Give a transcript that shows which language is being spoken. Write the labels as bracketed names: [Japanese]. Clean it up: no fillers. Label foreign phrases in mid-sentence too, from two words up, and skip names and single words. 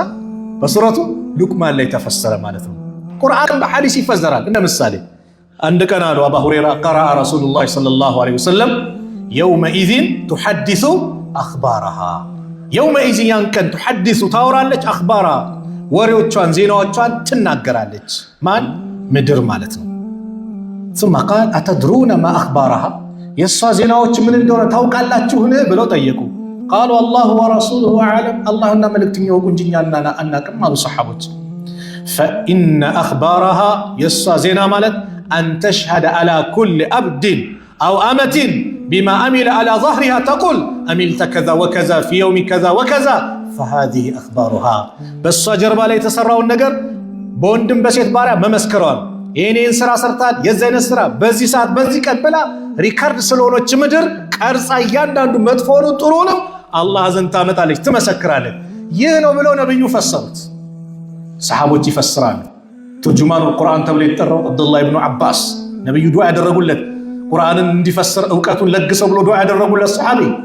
[Amharic] በሱረቱ ሉቅማን ላይ ተፈሰረ ማለት ነው። ቁርአን በሐዲስ ይፈሰራል። እንደ ምሳሌ አንድ ቀን አሉ አቡ ሁረይራ [Arabic] قرأ رسول الله صلى الله عليه وسلم يومئذ تحدث أخبارها يومئذ [Amharic] ያን ቀን ቱሐዲሱ ታወራለች አኽባረሃ ወሬዎቿን ዜናዎቿን ትናገራለች። ማን? ምድር ማለት ነው። [Arabic] ثم قال أتدرون ما أخبارها [Amharic] የሷ ዜናዎች ምን እንደሆነ ታውቃላችሁን ብለው ጠየቁ። [Arabic] قالوا الله ورسوله أعلم [Amharic] አላህና መልእክተኛው እንጂኛና አናቅም አሉ ሰሐቦች። فإن [Arabic] أخبارها [Amharic] የሷ ዜና ማለት [Arabic] أن تشهد على كل عبد أو أمة بما عمل على ظهرها تقول عملت كذا وكذا في يوم كذا وكذا فهذه أخبارها [Amharic] በሷ ጀርባ ላይ የተሰራውን ነገር በወንድም በሴት ባሪያ መመስከሯል። የኔን ስራ ሰርታል የዘይነ ስራ በዚህ ሰዓት በዚህ ቀን ብላ ሪካርድ ስለሆነች ምድር ቀርጻ እያንዳንዱ መጥፎውን ጥሩንም አላህ ዘንድ ታመጣለች ትመሰክራለች። ይህ ነው ብለው ነብዩ ፈሰሩት። ሰሃቦች ይፈስራሉ። [Arabic] ترجمان القرآن [Amharic] ተብሎ የተጠራው አብዱላህ ኢብኑ አባስ ነብዩ ዱዓ ያደረጉለት ቁርአንን እንዲፈስር ዕውቀቱን ለግሰው ብሎ ዱዓ ያደረጉለት ሰሃቢ